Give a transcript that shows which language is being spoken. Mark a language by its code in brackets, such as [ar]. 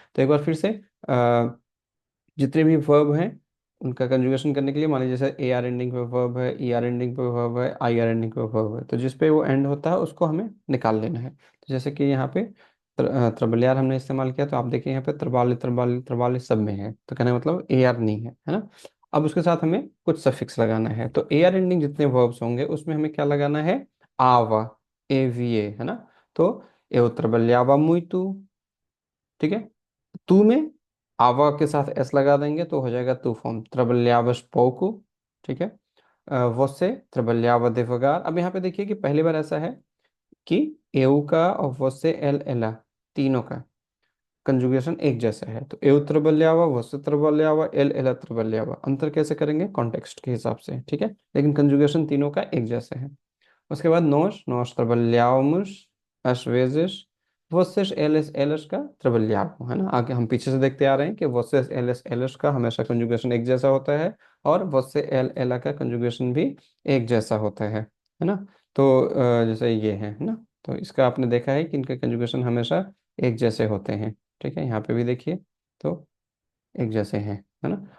[hi] तो एक बार फिर से जितने भी वर्ब हैं उनका कंजुगेशन करने के लिए, मान लीजिए जैसे ए आर एंडिंग पे वर्ब है, ई आर एंडिंग पे वर्ब है, आई आर एंडिंग पे वर्ब है, तो जिस पे वो एंड होता है उसको हमें निकाल लेना है. तो जैसे कि यहाँ पे त्रबल्यार हमने इस्तेमाल किया, तो आप देखिए यहाँ पे त्रबाली त्रबाली त्रबाली सब में है, तो कहने का मतलब ए आर नहीं है ना. अब उसके साथ हमें कुछ सफिक्स लगाना है. तो ए आर एंडिंग जितने वर्ब्स होंगे उसमें हमें क्या लगाना है? आवा, ए वी ए, है ना. [pt] तो eu trabalhava muito. [hi] ठीक है. तू में आवा के साथ एस लगा देंगे तो हो जाएगा तू फॉर्म [pt] trabalhavas pouco. [hi] ठीक है. [pt] você trabalhava devagar. [hi] अब यहाँ पे देखिए कि पहली बार ऐसा है कि eu का और você एल एला तीनों का कंजुगेशन एक जैसा है. [pt] तो eu trabalhava, você trabalhava, ele ela trabalhava. [hi] अंतर कैसे करेंगे? कॉन्टेक्स्ट के हिसाब से, ठीक है. लेकिन कंजुगेशन तीनों का एक जैसा है. उसके बाद [pt] nós trabalhávamos às vezes, [hi] vocês eles का trabalhavam, है ना. आगे हम पीछे से देखते आ रहे हैं कि vocês eles का हमेशा कंजुगेशन एक जैसा होता है, और você ela का कंजुगेशन भी एक जैसा होता है ना. तो जैसे ये है ना. तो इसका आपने देखा है कि इनके कंजुगेशन हमेशा एक जैसे होते हैं. ठीक है. यहाँ पे भी देखिए तो एक जैसे हैं, है ना.